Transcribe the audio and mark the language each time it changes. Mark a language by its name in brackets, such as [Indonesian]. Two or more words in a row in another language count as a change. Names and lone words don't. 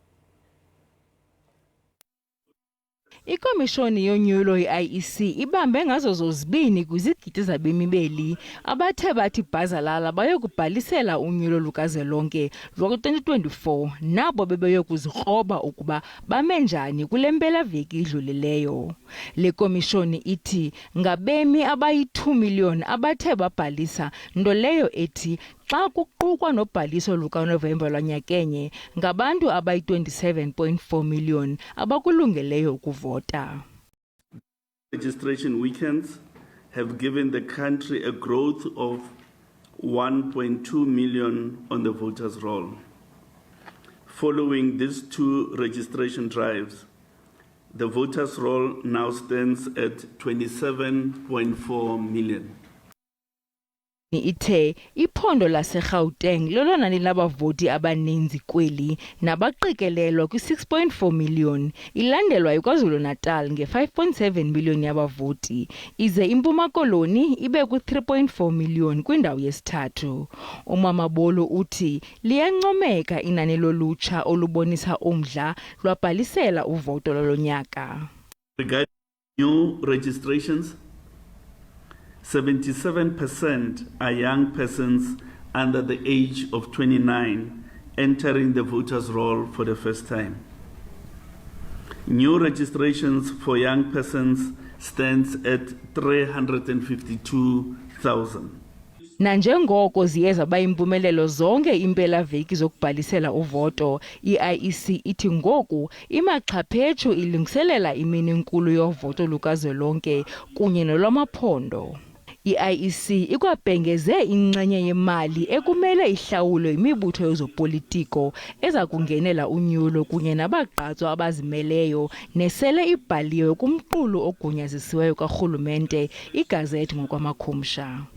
[Xhosa] Ikomishoni yonyulo i-IEC ibambe ngazo zozibini kwizigidi zabemi beli abathe bathi bhazalala bayokubhalisela unyulo lukazwelonke lwa-2024 nabo bebeyokuzikroba ukuba bame njani kule mpelaveki idlulileyo. Le komishoni ithi ngabemi abayi-2 million abathe babhalisa, nto leyo ethi xa kuqukwa nobhaliso lukaNovemba lwanyakenye ngabantu abayi-27.4 million abakulungeleyo ukuvota. [English] Registration weekends have given the country a growth of 1.2 million on the voters' roll. Following these two registration drives, the voters' roll now stands at 27.4 million. [Xhosa] Ithe iphondo laseGauteng lolona linabavoti abaninzi kweli nabaqikelelwa kwi-6.4 million, ilandelwa yiKwaZulu-Natal nge-5.7 million yabavoti, ize iMpuma Koloni ibe ku-3.4 million kwindawo yesithathu. uMamabolo uthi liyancomeka inani lolutsha olubonisa umdla lwabhalisela uvoto lolonyaka. [English] Regarding new registrations, 77% are young persons under the age of 29 entering the voters' roll for the first time. New registrations for young persons stands at 352,000. [Xhosa] Nanjengoko ziye zaba impumelelo zonke impelaveki zokubhalisela uvoto, i-IEC ithi ngoku imaxhaphetshu ilungiselela imini enkulu yovoto lukazwelonke kunye nolwamaphondo. I-IEC ikwabhengeze inxenye yemali ekumele ihlawulwe imibutho yezopolitiko eza kungenela unyulo kunye nabagqatswa abazimeleyo nesele ibhaliwe kumqulu ogunyazisiweyo karhulumente, igazethi ngokwamakhumsha.